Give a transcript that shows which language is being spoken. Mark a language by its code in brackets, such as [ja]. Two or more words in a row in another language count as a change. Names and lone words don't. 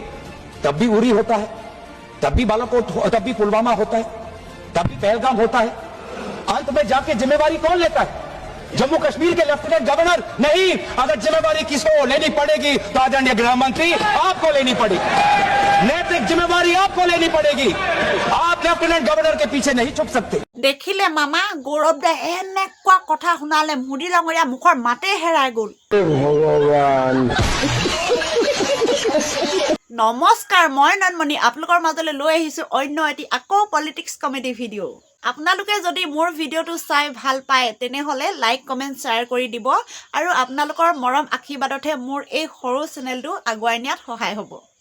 [hi] तब भी उरी होता है, तब भी बालाकोट, तब भी पुलवामा होता है, तब भी पहलगाम होता है। अंत में जाके जिम्मेवारी कौन लेता है? जम्मू कश्मीर के [en] lieutenant governor [hi] नहीं। अगर जिम्मेवारी किसको लेनी पड़ेगी तो आदरणीय गृह मंत्री आपको लेनी पड़ेगी। नैतिक जिम्मेवारी आपको लेनी पड़ेगी। आप [en] lieutenant governor [hi] के पीछे नहीं छुप सकते। [as] দেখিলে মামা গৌৰৱ দাই এনেকুৱা কথা শুনালে মোদী ডাঙৰীয়া মুখৰ মাতে হেৰাই গ'ল। নমস্কাৰ, মই নয়নমণি আপোনালোকৰ মাজলৈ লৈ আহিছোঁ অন্য এটি আকৌ [en] politics comedy video'. [as] আপোনালোকে যদি মোৰ ভিডিঅ'টো চাই ভাল পায় তেনেহ'লে [en] like comment share [as] কৰি দিব আৰু আপোনালোকৰ মৰম আশীৰ্বাদতহে মোৰ এই সৰু চেনেলটো আগুৱাই নিয়াত সহায় হ'ব।